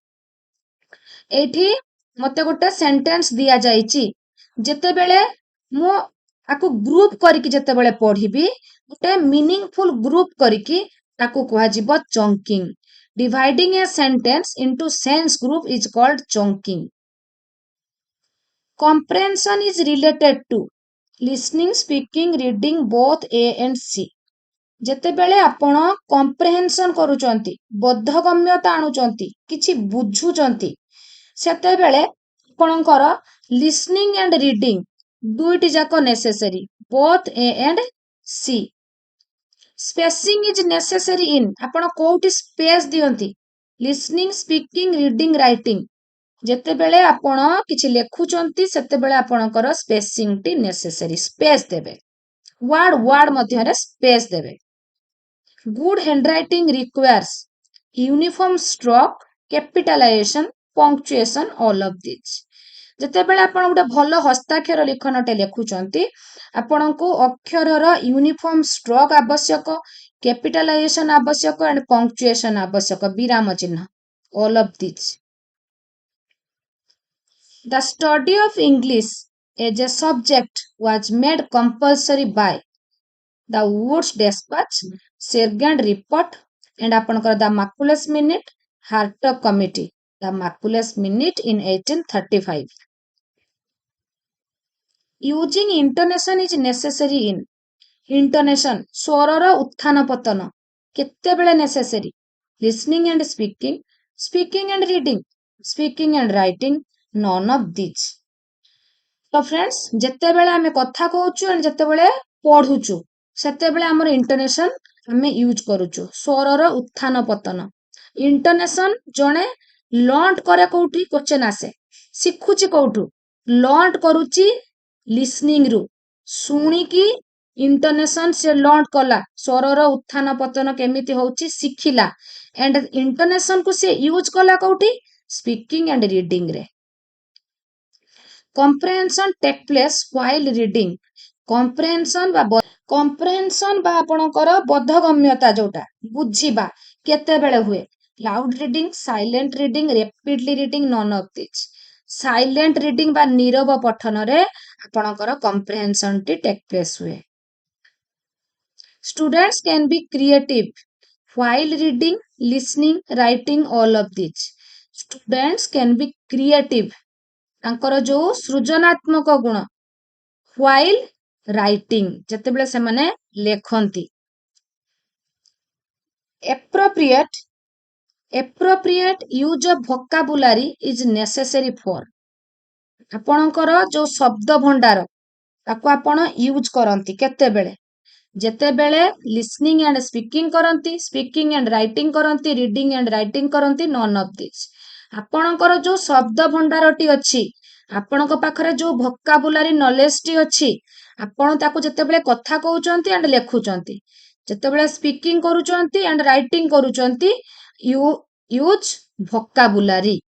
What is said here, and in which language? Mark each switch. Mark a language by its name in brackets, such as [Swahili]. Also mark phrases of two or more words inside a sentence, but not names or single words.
[Odia] ଏଇଠି ମତେ ଗୋଟେ sentence ଦିଆ ଯାଇଛି ଯେତେବେଳେ ମୁଁ ଆକୁ group କରିକି ଯେତେବେଳେ ପଢିବି ଗୋଟେ [English] meaningful group [Odia] କରିକି ତାକୁ କୁହାଯିବ chunking. [English] Dividing a sentence into sense group is called chunking. Comprehension is related to listening, speaking, reading both A and C. [Odia] ଯେତେବେଳେ ଆପଣ comprehension କରୁଛନ୍ତି ବୋଧଗମ୍ୟତା ଆଣୁଛନ୍ତି କିଛି ବୁଝୁଛନ୍ତି ସେତେବେଳେ ଆପଣଙ୍କର [English] listening and reading [Odia] ଦୁଇଟି ଯାକ [English] necessary both A and C. Spacing is necessary in [Odia] ଆପଣ କୋଉଠି space ଦିଅନ୍ତି [English] listening, speaking, reading, writing. [Odia] ଯେତେବେଳେ ଆପଣ କିଛି ଲେଖୁଛନ୍ତି ସେତେବେଳେ ଆପଣଙ୍କର spacing ଟି necessary space ଦେବେ word ମଧ୍ୟରେ space ଦେବେ. [English] Good handwriting requires uniform stroke, capitalization, punctuation, all of these. [Odia] ଯେତେବେଳେ ଆପଣ ଗୋଟେ ଭଲ ହସ୍ତାକ୍ଷର ଲିଖନଟେ ଲେଖୁଛନ୍ତି ଆପଣଙ୍କୁ ଅକ୍ଷରର [English] uniform stroke [Odia] ଆବଶ୍ୟକ, କ୍ୟାପିଟାଲାଇଜେସନ ଆବଶ୍ୟକ [English] and punctuation [Odia] ଆବଶ୍ୟକ ବିରାମ ଚିହ୍ନ [English] all of these. The study of English as a subject was made compulsory by the Woods Dispatch, Sergeant Report and ଆପଣଙ୍କର the Macaulay Minute, Hartog Committee. The Macaulay Minute in 1835. Using intonation is necessary in intonation [Odia] ସ୍ୱରର ଉତ୍ଥାନ ପତନ କେତେବେଳେ [English] necessary listening and speaking, speaking and reading, speaking and writing, none of these. [Odia] ତ friends ଯେତେବେଳେ ଆମେ କଥା କହୁଛୁ and ଯେତେବେଳେ ପଢୁଛୁ ସେତେବେଳେ ଆମର intonation ଆମେ ୟୁଜ କରୁଛୁ ସ୍ୱରର ଉତ୍ଥାନ ପତନ. intonation ଜଣେ ଲର୍ଣ୍ଣ କରେ କୋଉଠି କ୍ୱେଶ୍ଚନ ଆସେ ଶିଖୁଛି କୋଉଠୁ ଲର୍ଣ୍ଣ କରୁଛି listening ରୁ ଶୁଣିକି intonation ସେ ଲର୍ଣ୍ଣ କଲା ସ୍ୱରର ଉତ୍ଥାନ ପତନ କେମିତି ହଉଛି ଶିଖିଲା and intonation କୁ ସେ ୟୁଜ କଲା କୋଉଠି [English] speaking and reading [Odia] ରେ. [English] Comprehension take place while reading. [Odia] comprehension ବା ଆପଣଙ୍କର ବୋଧଗମ୍ୟତା ଯୋଉଟା ବୁଝିବା କେତେବେଳେ ହୁଏ [English] loud reading, silent reading, rapidly reading, none of these. Silent reading [Odia] ବା ନୀରବ ପଠନରେ ଆପଣଙ୍କର comprehension ଟି [English] take place [Odia] ହୁଏ. [English] Students can be creative while reading, listening, writing, all of these. Students can be creative. [Odia] ତାଙ୍କର ଯୋଉ ସୃଜନାତ୍ମକ ଗୁଣ [English] while writing [Odia] ଯେତେବେଳେ ସେମାନେ ଲେଖନ୍ତି। [English] appropriate use of vocabulary is necessary for [Odia] ଆପଣଙ୍କର ଯୋଉ ଶବ୍ଦ ଭଣ୍ଡାର ତାକୁ ଆପଣ ୟୁଜ କରନ୍ତି କେତେବେଳେ ଯେତେବେଳେ [English] listening and speaking [Odia] କରନ୍ତି, [English] speaking and writing [Odia] କରନ୍ତି, [English] reading and writing [Odia] କରନ୍ତି, [English] none of this [Odia] ଆପଣଙ୍କର ଯୋଉ ଶବ୍ଦ ଭଣ୍ଡାରଟି ଅଛି ଆପଣଙ୍କ ପାଖରେ ଯୋଉ [English] vocabulary knowledge [Odia] ଅଛି ଆପଣ ତାକୁ ଯେତେବେଳେ କଥା କହୁଛନ୍ତି and ଲେଖୁଛନ୍ତି ଯେତେବେଳେ ସ୍ପିକିଂ କରୁଛନ୍ତି and ରାଇଟିଂ କରୁଛନ୍ତି [English] use vocabulary.